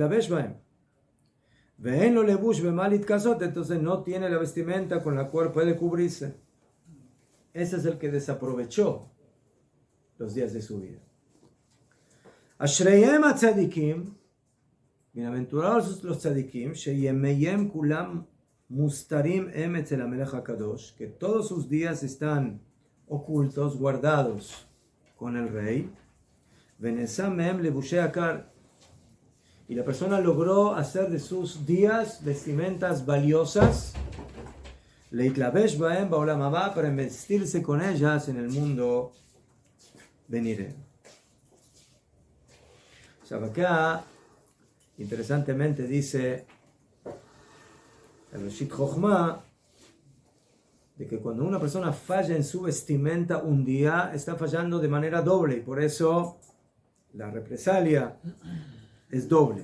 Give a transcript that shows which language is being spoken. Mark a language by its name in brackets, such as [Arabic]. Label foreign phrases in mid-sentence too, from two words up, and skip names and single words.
[Spanish] Entonces no tiene la vestimenta con la cual puede cubrirse. Ese es el que desaprovechó los días de su vida. [Hebrew] אשריהם הצדיקים, [Spanish] bienaventurados los tzadikim, [Hebrew] שימיהם כולם מוסתרים הם אצל המלך הקדוש, [Spanish] que todos sus días están ocultos, guardados con el rey. [Hebrew] ונעשים מהם לבושי יקר, [Spanish] y la persona logró hacer de sus días vestimentas valiosas, [Hebrew] להתלבש בהם בעולם הבא, [Spanish] para vestirse con ellas en el mundo venidero. O sea, acá, interesantemente dice el Reshit Chochmah, de que cuando una persona falla en su vestimenta un día, está fallando de manera doble, y por eso la represalia es doble.